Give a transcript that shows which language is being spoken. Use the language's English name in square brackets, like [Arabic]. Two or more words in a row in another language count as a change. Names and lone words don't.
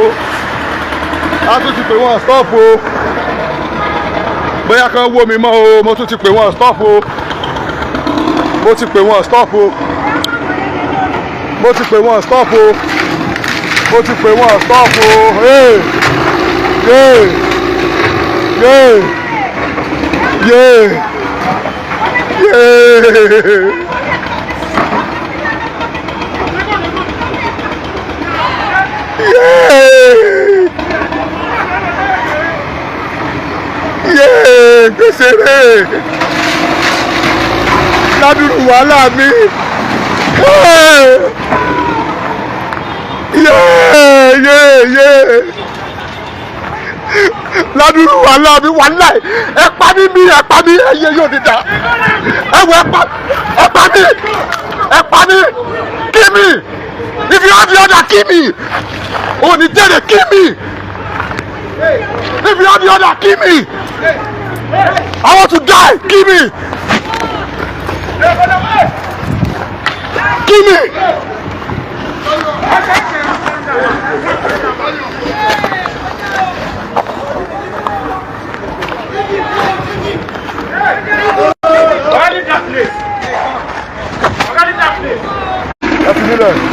[Yoruba] A tún ti pè wọ́n stop o. Bóyá kan wó mi mọ́ o, mo tún ti pè wọ́n stop o. Mo ti pè wọ́n stop o. Mo ti pè wọ́n stop o. Mo ti pè wọ́n stop o. [English] Hey! Yeah! Yeah! Yeah! Yeah! [Yoruba] Gbèsè rẹ̀ ládùúrú wàhálà mi ládùúrú wàhálà mi wàhálà ẹ pa mí ẹyẹ yóò ti dà ẹ wọ ẹ pa mí [English] kill me if you have the order kill me [Yoruba] òní jẹ́rẹ̀ [English] kill me if you have the order kill me. I want to die! Kill me! Kill me! That's the